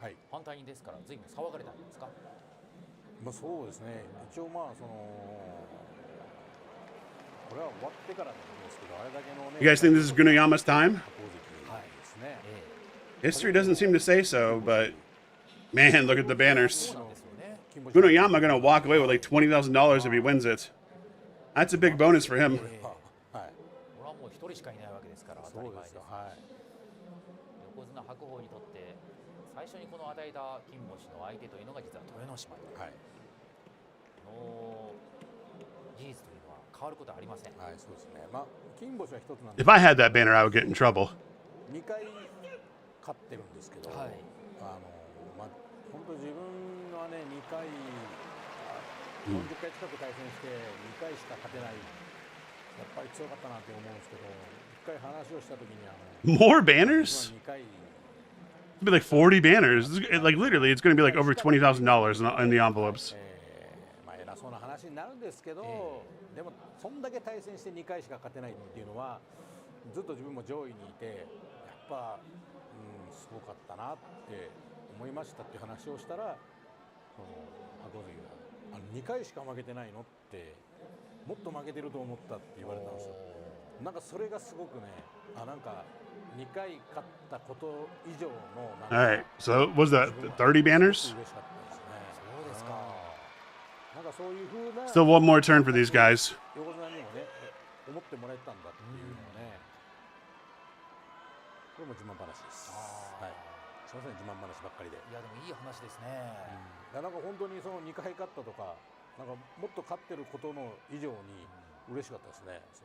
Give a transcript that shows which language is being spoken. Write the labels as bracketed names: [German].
[Japanese] 反対にですから随分騒がれたんですか。まあそうですね。一応まあそのこれは終わってからなんですけど、あれだけのね。 [English] You guys think this is Gunayama's time? [Japanese] はいですね。 [English] History doesn't seem to say so, but man, look at the banners. Gunayama gonna walk away with like $20,000 if he wins it. That's a big bonus for him. [Japanese] はい。これはもう一人しかいないわけですから当たり前です。はい。横綱白鵬にとって最初にこの与えた金星の相手というのが実は豊ノ島はい。の事実というのは変わることはありません。はい、そうですね。まあ金星は一つなんです。 [English] If I had that banner, I would get in trouble. [Japanese] 2回勝ってるんですけど、はい。まあ本当自分はね2回40回近く対戦して2回しか勝てない。やっぱり強かったなって思うんですけど、1回話をした時に [English] More banners? It'd be like 40 banners. Like literally, it's going to be like over $20,000 in the envelopes. [Japanese] まあ偉そうな話になるんですけど、でもそんだけ対戦して2回しか勝てないっていうのはずっと自分も上位にいてやっぱ、すごかったなって思いましたっていう話をしたら、白鵬関が2回しか負けてないのってもっと負けてると思ったって言われたんですよ。なんかそれがすごくね、なんか2回勝ったこと以上のなんか [English] All right, so was that 30 banners? [Japanese] 嬉しかったですね。そうですか。なんかそういう風な [English] Still one more turn for these guys. [Japanese] 横綱にもね、思ってもらえたんだっていうのをね。これも自慢話です。はい。すみません、自慢話ばっかりで。いやでもいい話ですね。なんか本当にその2回勝ったとか、なんかもっと勝ってることの以上に嬉しかったですね。